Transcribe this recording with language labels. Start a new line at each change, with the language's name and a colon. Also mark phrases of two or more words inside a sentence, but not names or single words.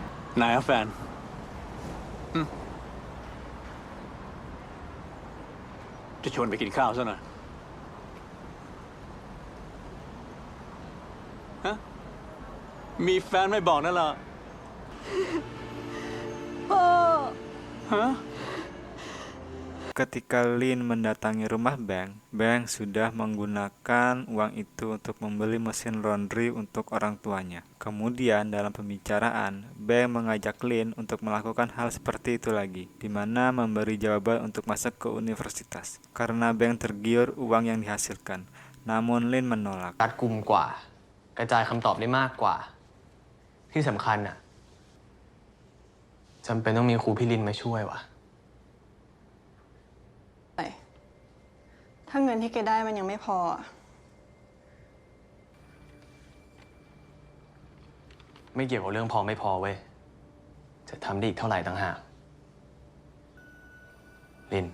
Thai: ไหนอะแฟนจะชวนไปกินข้าวซะหน่อยฮะ มีแฟนไม่บอกนั่นเหรอ ฮะ
Indonesian: Ketika Lin mendatangi rumah Bang, Bang sudah menggunakan uang itu untuk membeli mesin laundry untuk orang tuanya. Kemudian dalam pembicaraan, Bang mengajak Lin untuk melakukan hal seperti itu lagi, di mana memberi jawaban untuk masuk ke universitas. Karena Bang tergiur uang yang dihasilkan, namun Lin menolak.
Thai: รัดกุมกว่า กระจายคำตอบได้มากกว่า ที่สำคัญน่ะจำเป็นต้องมีครูพี่ลินมาช่วยว่ะ ถ้าเงินที่แกได้มันยังไม่พออะ ไม่เกี่ยวกับเรื่องพอไม่พอเว้ย จะทำได้อีกเท่าไหร่ต่างหากลิน